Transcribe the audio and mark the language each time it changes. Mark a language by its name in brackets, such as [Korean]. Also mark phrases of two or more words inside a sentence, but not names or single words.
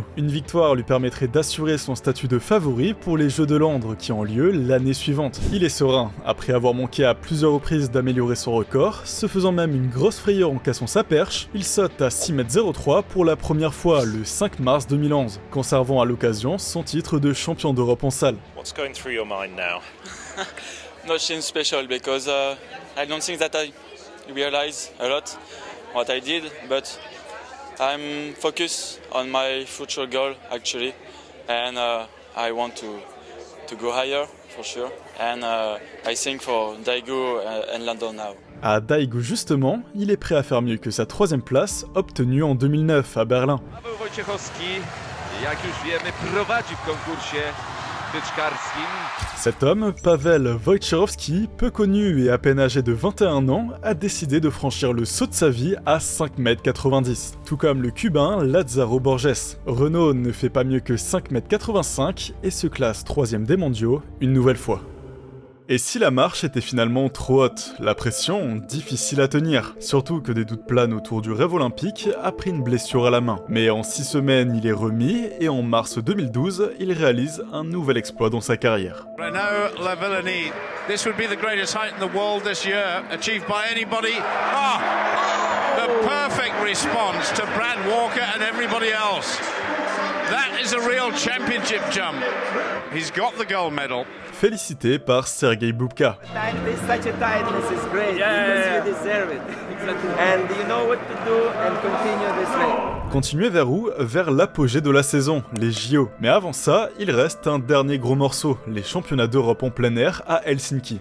[French] Une victoire lui permettrait d'assurer son statut de favori pour les Jeux de Londres qui ont lieu l'année suivante. Il est serein, après avoir manqué à plusieurs reprises d'améliorer son record, se faisant même une grosse frayeur en cassant sa perche, il saute à 6,03 m pour la première fois le 5 mars 2011, conservant à l'occasion son titre de champion d'Europe en salle. [English] What's going through your mind now? Nothing special because I don't think that I realize a lot what I did, but I'm focused on my future goal actually, and I want to go higher for sure, and I think for Daegu and London now. [French] À Daegu justement, il est prêt à faire mieux que sa 3e place obtenue en 2009 à Berlin. [Polish] Paweł Wojciechowski, jak już wiemy, prowadzi w konkursie tyczkarskim. [French] Cet homme, Paweł Wojciechowski, peu connu et à peine âgé de 21 ans, a décidé de franchir le saut de sa vie à 5,90 m, tout comme le cubain Lázaro Borges. Renaud ne fait pas mieux que 5,85 m et se classe 3e des mondiaux une nouvelle fois. Et si la marche était finalement trop haute, la pression difficile à tenir, surtout que des doutes planent autour du rêve olympique après une blessure à la main. Mais en 6 semaines, il est remis et en mars 2012, il réalise un nouvel exploit dans sa carrière. Renaud Lavillenie, [English] this would be the greatest height in the world this year, achieved by anybody. The perfect response to Brad Walker and everybody else. That is a real championship jump. He's got the gold medal. [French] Félicité par Sergei Bubka. Continuez vers où? Vers l'apogée de la saison, les JO. Mais avant ça, il reste un dernier gros morceau, les championnats d'Europe en plein air à Helsinki.